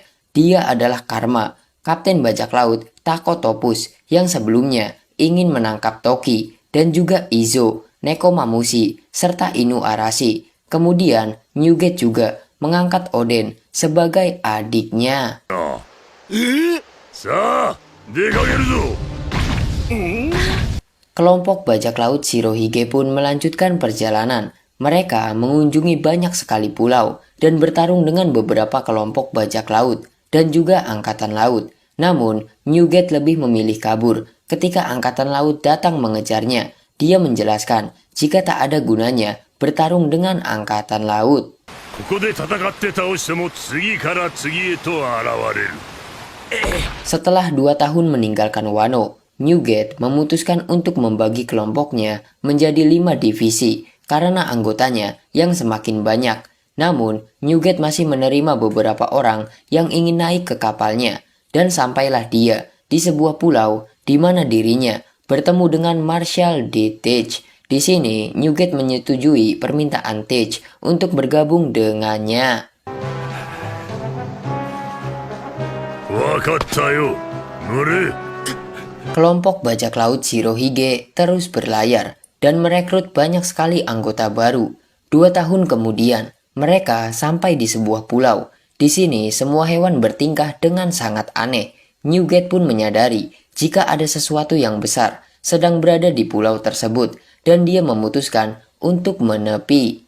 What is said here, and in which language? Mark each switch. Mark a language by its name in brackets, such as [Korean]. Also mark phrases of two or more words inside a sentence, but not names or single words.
[Indonesian] Dia adalah Karma, kapten bajak laut Takotopus yang sebelumnya ingin menangkap Toki, dan juga Izo, Nekomamushi, serta Inu Arashi. Kemudian, Newgate juga mengangkat Oden sebagai adiknya. [Japanese] さあ出かけるぞ。 [Indonesian] Kelompok bajak laut Shirohige pun melanjutkan perjalanan. Mereka mengunjungi banyak sekali pulau dan bertarung dengan beberapa kelompok bajak laut dan juga angkatan laut. Namun, Newgate lebih memilih kabur ketika angkatan laut datang mengejarnya. Dia menjelaskan jika tak ada gunanya bertarung dengan angkatan laut. [Japanese] ここで戦って倒しても次から次へと現れる。 [Indonesian] Setelah 2 tahun meninggalkan Wano, Newgate memutuskan untuk membagi kelompoknya menjadi 5 divisi karena anggotanya yang semakin banyak. Namun, Newgate masih menerima beberapa orang yang ingin naik ke kapalnya, dan sampailah dia di sebuah pulau di mana dirinya bertemu dengan Marshal D. Teach. Di sini, Newgate menyetujui permintaan Teach untuk bergabung dengannya. [Japanese] わかったよ。乗れ。 [Indonesian] Kelompok bajak laut Shirohige terus berlayar dan merekrut banyak sekali anggota baru. 2 tahun kemudian, mereka sampai di sebuah pulau. Di sini, semua hewan bertingkah dengan sangat aneh. Newgate pun menyadari jika ada sesuatu yang besar sedang berada di pulau tersebut, dan dia memutuskan untuk menepi.